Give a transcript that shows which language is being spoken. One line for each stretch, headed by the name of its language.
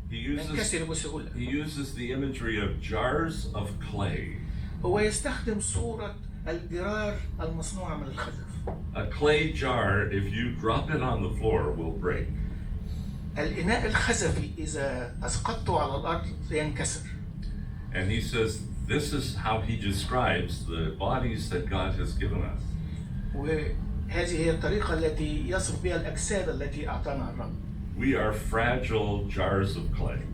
English: He uses the imagery of jars of clay.
Arabic: هو يستخدم صورة الجرار المصنوعة من الخزف.
English: A clay jar, if you drop it on the floor, will break.
Arabic: الإناء الخزفي إذا أسقطته على الأرض ينكسر.
English: And he says this is how he describes the bodies that God has given us.
Arabic: وهذه هي الطريقة التي يصف بها الأجساد التي أعطانا الرب.
English: We are fragile jars of clay.